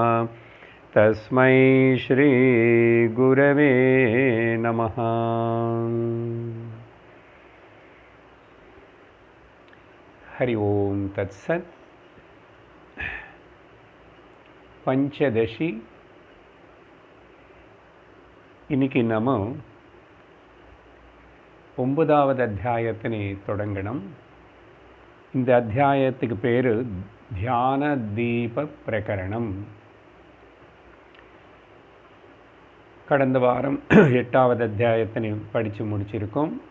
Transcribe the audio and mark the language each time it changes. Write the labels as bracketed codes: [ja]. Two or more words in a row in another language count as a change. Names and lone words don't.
[sa] तस्मै श्री गुरवे नमः। हरि ओम तत्सत्। [ta] पंचदशी இன்னைக்கு நம்ம 9வது அத்தியாயத்தினை தொடங்கணும். இந்த அத்தியாயத்துக்கு பேரு தியான தீப பிரகரணம். கடந்த வாரம் 8வது அத்தியாயத்தினை படித்து முடிச்சிருக்கோம்.